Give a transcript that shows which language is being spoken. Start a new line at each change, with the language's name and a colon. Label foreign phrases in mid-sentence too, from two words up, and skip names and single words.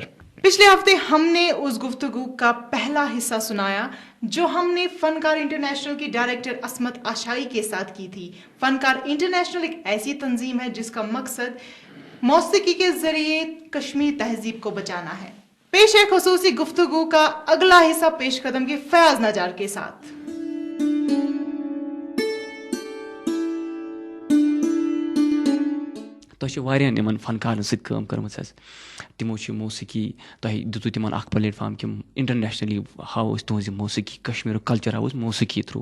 Urdu: پچھلے ہفتے ہم نے اس گفتگو کا پہلا حصہ سنایا جو ہم نے فنکار انٹرنیشنل کی ڈائریکٹر عصمت آشائی کے ساتھ کی تھی. فنکار انٹرنیشنل ایک ایسی تنظیم ہے جس کا مقصد موسیقی کے ذریعے کشمیر تہذیب کو بچانا ہے. پیش ہے خصوصی گفتگو کا اگلا حصہ پیش قدم کے فیاض نجار کے ساتھ.
Kashmiri: تۄہہِ واریاہن یِمن فنکارن سۭتۍ کٲم کٔرمٕژ حظ. تِمو چھِ موسیقی، تۄہہِ دِتوٗ تِمن اکھ پلیٹ فارم کہِ انٹرنیشنلی ہاو أسۍ تُہنٛز یہِ موسیقی، کشمیٖرُک کلچر ہاو أسۍ موسیقی تھروٗ.